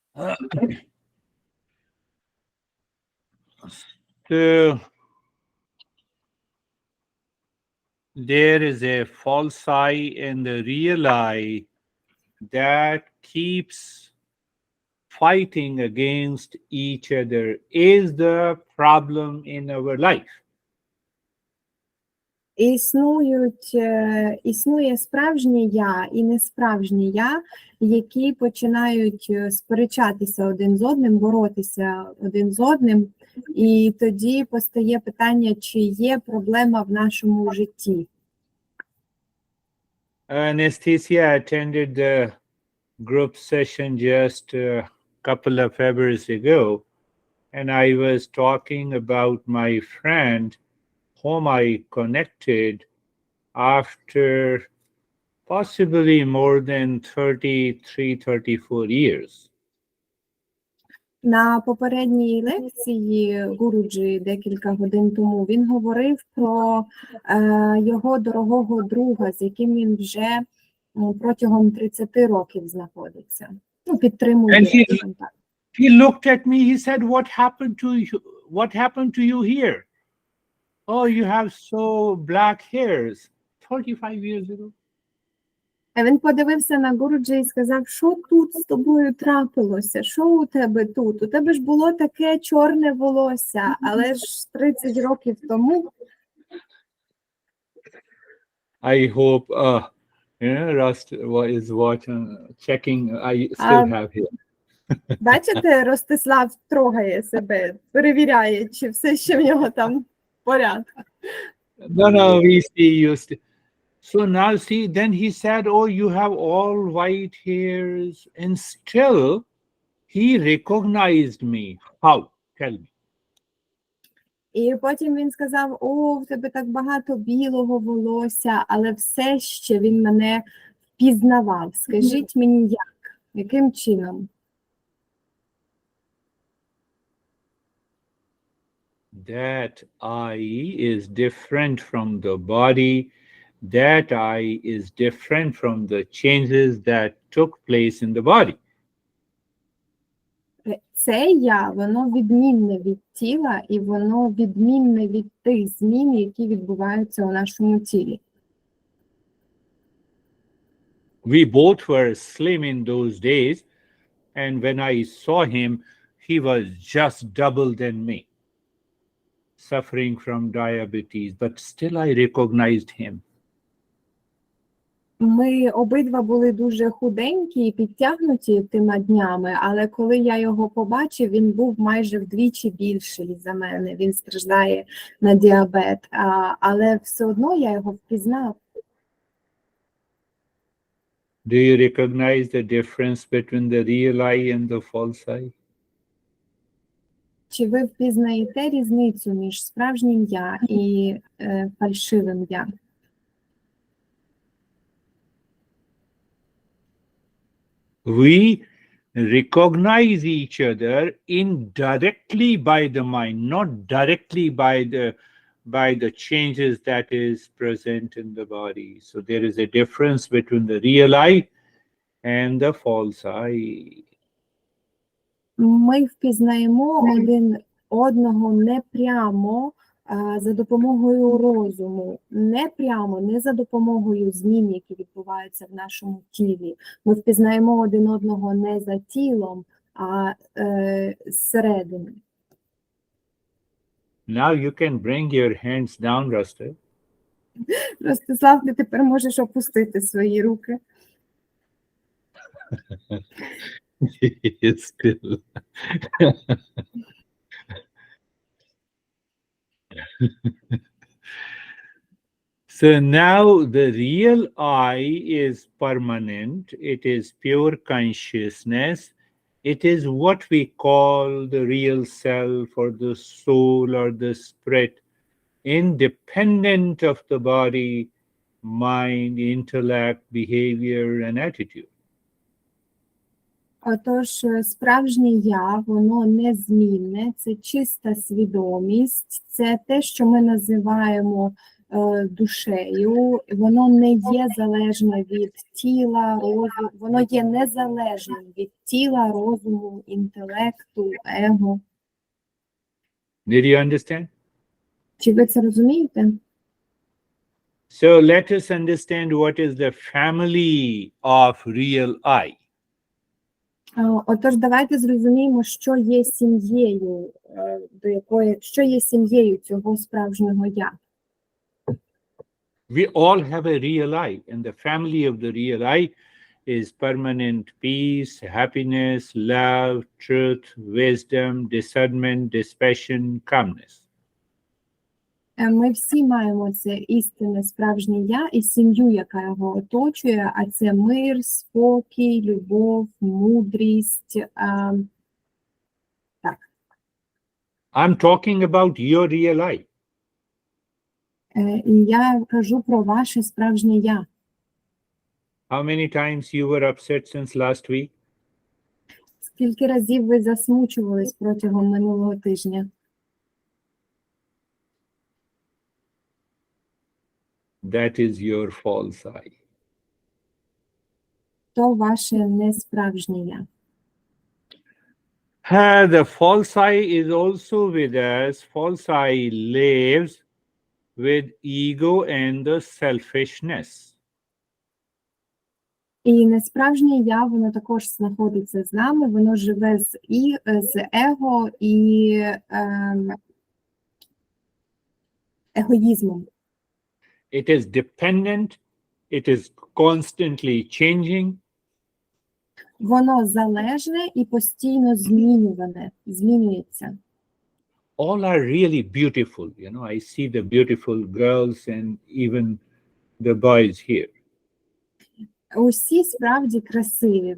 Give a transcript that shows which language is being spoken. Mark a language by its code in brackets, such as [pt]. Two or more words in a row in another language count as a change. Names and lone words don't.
[en] So there is a false I and the real I that keeps fighting against each other is the problem in our life. [uk] Існує справжнє я і несправжнє я, які починають сперечатися один з одним, боротися один з одним, і тоді постає питання, чи є проблема в нашому житті. [en] Anastasia attended the group session just a couple of Februaries ago, and I was talking about my friend whom I connected after possibly more than 33, 34 years. [uk] На попередній лекції Гуруджі декілька годин тому він говорив про його дорогого друга, з яким він вже протягом 30 років знаходиться. Підтримує контакт. [en] He looked at me, he said, what happened to you here? Oh, you have so black hairs. 35 years ago. [uk] Він подивився на Гуруджі і сказав, що тут з тобою трапилося, що у тебе тут? У тебе ж було таке чорне волосся, але ж 30 років тому. [en] I hope, Rust is watching, checking, I still have here. [uk] Бачите, Ростислав трогає себе, перевіряє, чи все ще в нього там в порядку. [en] No, we see you. So now see, then he said, oh, you have all white hairs. And still, he recognized me. How? Tell me. [uk] І потім він сказав, о, в тебе так багато білого волосся, але все ще він мене впізнавав. Скажіть мені, як? Яким чином? [en] That I is different from the body. That I is different from the changes that took place in the body. [uk] Це я, воно відмінне від тіла, і воно відмінне від тих змін, які відбуваються у нашому тілі. [en] We both were slim in those days, and when I saw him, he was just double than me, suffering from diabetes, but still I recognized him. [uk] Ми обидва були дуже худенькі і підтягнуті тими днями, але коли я його побачив, він був майже вдвічі більший за мене. Він страждає на діабет, але все одно я його впізнав. [en] Do you recognize the difference between the real I and the false I? [uk] Чи ви впізнаєте різницю між справжнім я і фальшивим я? [en] We recognize each other indirectly by the mind, not directly by the changes that is present in the body. So there is a difference between the real I and the false I. [uk] Ми впізнаємо один одного не прямо за допомогою розуму, не прямо, не за допомогою змін, які відбуваються в нашому тілі. Ми впізнаємо один одного не за тілом, а зсередини. [en] Now you can bring your hands down, Rusty. [uk] Ростислав, ти тепер можеш опустити свої руки. [en] Still. So now the real I is permanent. It is pure consciousness. It is what we call the real self or the soul or the spirit, independent of the body, mind, intellect, behavior, and attitude. [uk] Отож, справжнє я, воно незмінне, це чиста свідомість, це те, що ми називаємо душею, воно не є залежне від тіла, розуму, воно є незалежним від тіла, розуму, інтелекту, его. [en] Did you understand? [uk] Чи ви це розумієте? [en] So let us understand what is the family of real I. [uk] Отож, давайте зрозуміємо, що є сім'єю, що є сім'єю цього справжнього я. [en] We all have a real I, and the family of the real I is permanent peace, happiness, love, truth, wisdom, discernment, dispassion, calmness. [uk] Ми всі маємо це істинне справжнє я і сім'ю, яка його оточує, а це мир, спокій, любов, мудрість. Так. [en] I'm talking about your real I. [uk] І я кажу про ваше справжнє я. [en] How many times you were upset since last week? [uk] Скільки разів ви засмучувались протягом минулого тижня? [en] That is your false I. [uk] То ваше несправжнє я. [en] The false I is also with us. False I lives with ego and the selfishness. [uk] І несправжнє я, воно також знаходиться з нами, воно живе з его і егоїзмом. [en] It is dependent. It is constantly changing. [uk] Воно залежне і постійно змінюється. [en] All are really beautiful. You know, I see the beautiful girls and even the boys here. [uk] Усі справді красиві.